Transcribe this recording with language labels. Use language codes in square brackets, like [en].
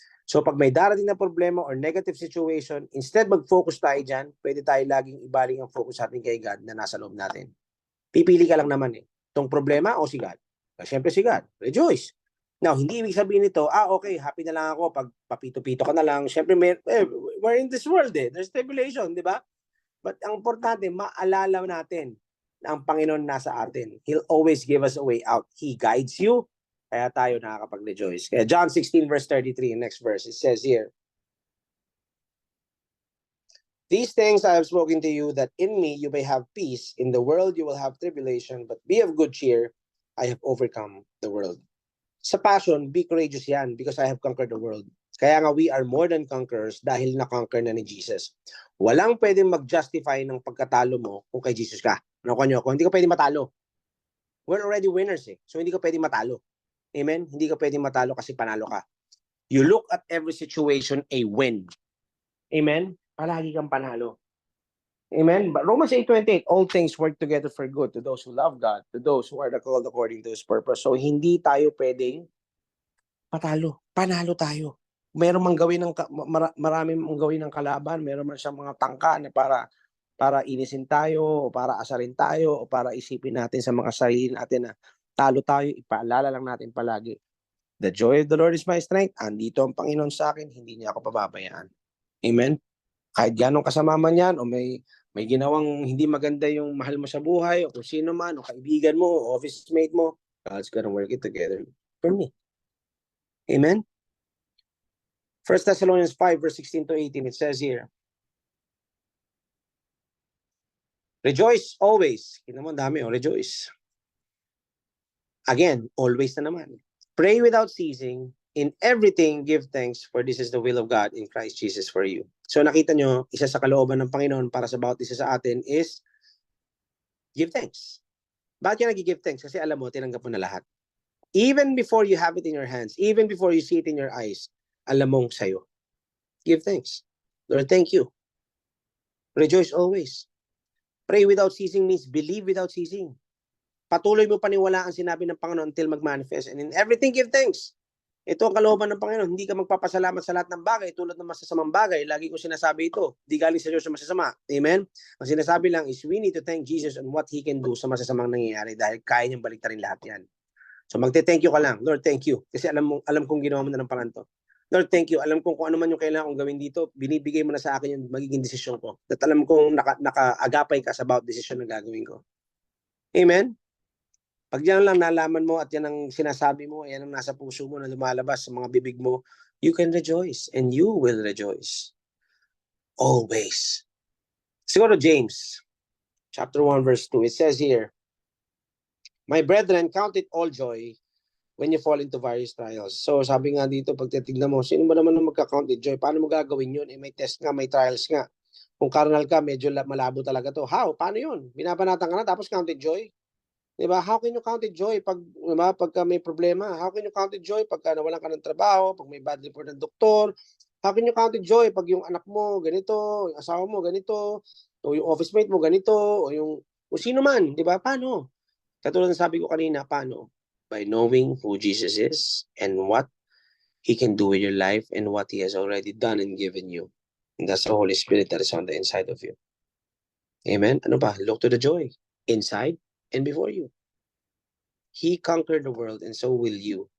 [tl] So pag may darating na problema or negative situation, instead mag-focus tayo dyan, pwede tayo laging ibaling ang focus natin kay God na nasa loob natin. Pipili ka lang naman eh. Itong problema o si God? Siyempre si God. Rejoice. Now, hindi ibig sabihin nito, okay, happy na lang ako pag papito-pito ka na lang. [en] Siyempre, we're in this world eh. There's tribulation, di ba? [tl] But ang importante, maalala natin na ang Panginoon nasa atin. [en] He'll always give us a way out. He guides you. [tl] Kaya tayo nakakapag-rejoice. [en] Kaya John 16 verse 33, next verse, it says here, "These things I have spoken to you, that in me you may have peace. In the world you will have tribulation, but be of good cheer. I have overcome the world." Sa Passion, be courageous yan, because I have conquered the world. [tl] Kaya nga [en] we are more than conquerors [tl] dahil na-conquer na ni Jesus. Walang pwedeng mag-justify ng pagkatalo mo kung kay Jesus ka. Kung hindi ka pwedeng matalo. [en] We're already winners [tl] eh. So hindi ka pwedeng matalo. Amen? Hindi ka pwedeng matalo kasi panalo ka. [en] You look at every situation a win. Amen? [tl] Palagi kang panalo. [en] Amen? But Romans 8:28, all things work together for good to those who love God, to those who are called according to His purpose. [tl] So hindi tayo pwedeng patalo. Panalo tayo. Meron mang gawin ng marami mang gawin ng kalaban, meron man siyang mga tangka na para inisin tayo, o para asarin tayo, o para isipin natin sa mga sarili natin na talo tayo, ipaalala lang natin palagi. [en] The joy of the Lord is my strength. [tl] Andito ang Panginoon sa akin, hindi niya ako pababayaan. Amen? Kahit ganong kasama man yan, o may ginawang hindi maganda yung mahal mo sa buhay, o kung sino man, o kaibigan mo, o office mate mo, [en] God's gonna work it together for me. [tl] Amen? [en] 1 Thessalonians 5 verse 16 to 18, it says here, rejoice always. [tl] Kita mo, dami, rejoice. Again, always na naman. [en] Pray without ceasing. In everything, give thanks, for this is the will of God in Christ Jesus for you. [tl] So nakita nyo, isa sa kalooban ng Panginoon para sa bawat isa sa atin is give thanks. Bakit ka nag-give thanks? Kasi alam mo, tinanggap mo na lahat. [en] Even before you have it in your hands, even before you see it in your eyes, [tl] alam mong sa'yo. [en] Give thanks. Lord, thank you. Rejoice always. Pray without ceasing means believe without ceasing. [tl] Patuloy mo paniwalaan sinabi ng Panginoon until mag-manifest. [en] And in everything, give thanks. [tl] Ito ang kalooban ng Panginoon. Hindi ka magpapasalamat sa lahat ng bagay tulad ng masasamang bagay. Lagi ko sinasabi ito. Di galing sa Diyos sa masasama. Amen? Ang sinasabi lang is [en] we need to thank Jesus on what He can do [tl] sa masasamang nangyayari dahil kaya niyang baliktarin lahat yan. So magte-thank you ka lang. Lord, thank you. Kasi alam kong ginawa mo na ng parang to. Lord, thank you. Alam kong kung ano man yung kailangan kong gawin dito, binibigay mo na sa akin yung magiging desisyon ko. At alam kong naka-agapay ka sa bawat desisyon na gagawin ko. Amen? Pag yan lang nalaman mo at yan ang sinasabi mo, yan ang nasa puso mo na lumalabas sa mga bibig mo, [en] you can rejoice and you will rejoice. Always. Siguro James, chapter 1, verse 2, it says here, my brethren, count it all joy when you fall into various trials. [tl] So sabi nga dito, pag titignan mo, sino ba naman ang magka-count it joy? Paano mo gagawin yun? May test nga, may trials nga. Kung carnal ka, medyo malabo talaga to. How? Paano yun? Binabanatan ka na tapos count it joy? Diba? [en] How can you count it joy [tl] pagka may problema? [en] How can you count it joy [tl] pagka nawalan ka ng trabaho, pag may bad report ng doktor? [en] How can you count it joy [tl] pag yung anak mo ganito, yung asawa mo ganito, o yung office mate mo ganito, o sino man, di ba? Paano? Katulad ng sabi ko kanina, paano? [en] By knowing who Jesus is and what He can do with your life and what He has already done and given you. And that's the Holy Spirit that is on the inside of you. Amen? [tl] Ano ba? [en] Look to the joy inside and before you. He conquered the world, and so will you.